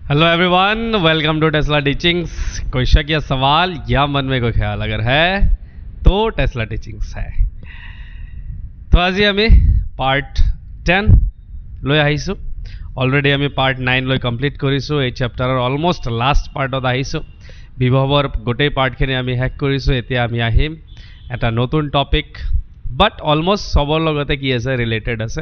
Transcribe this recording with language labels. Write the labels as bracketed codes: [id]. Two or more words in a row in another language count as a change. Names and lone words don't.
[en] Hello everyone, welcome to Tesla Teachings. [hi] कोई शक या सवाल या मन में कोई ख्याल अगर है तो टेस्ला टीचिंग्स है। [as] तो আজি আমি পার্ট 10 লৈ আহিছো। অলরেডি আমি পার্ট 9 লৈ কমপ্লিট কৰিছো। এই চ্যাপ্টাৰৰ [en] almost last partত [as] আহিছো। বিভৱৰ গোটেই পার্টখিনি আমি শেষ কৰিছো। এতিয়া আমি আহিম এটা নতুন টপিক, [en] but almost [as] সবৰ লগতে কি আছে, ৰিলেটেড আছে।